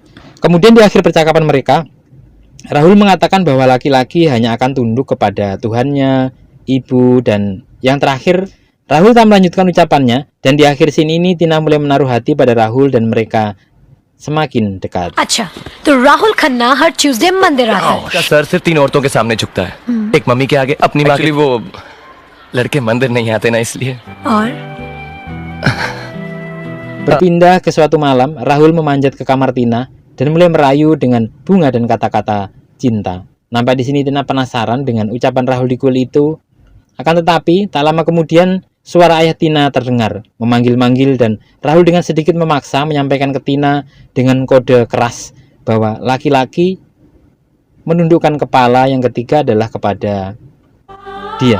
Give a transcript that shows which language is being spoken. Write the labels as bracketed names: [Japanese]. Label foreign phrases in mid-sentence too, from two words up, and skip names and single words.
[Indonesian] Kemudian di akhir percakapan mereka, Rahul mengatakan bahwa laki-laki hanya akan tunduk kepada Tuhannya, ibu, dan yang terakhir Rahul tak melanjutkan ucapannya. Dan di akhir scene ini Tina mulai menaruh hati pada Rahul dan mereka semakin dekat. [Hindi] अच्छा तो राहुल खन्ना हर ट्यूसडे मंदिर आता है का सर सिर्फ 3 औरतों के सामने झुकता है एक मम्मी के आगे अपनी माँ के वो लड़के मंदिर नहीं आते ना इसलिए और [Indonesian] Berpindah ke suatu malam, Rahul memanjat ke kamar Tina dan mulai merayu dengan bunga dan kata-kata cinta. Nampak di sini Tina penasaran dengan ucapan Rahul di kuil itu. Akan tetapi, tak lama kemudian suara ayah Tina terdengar, memanggil-manggil, dan Rahul dengan sedikit memaksa menyampaikan ke Tina dengan kode keras bahwa laki-laki menundukkan kepala yang ketiga adalah kepada dia.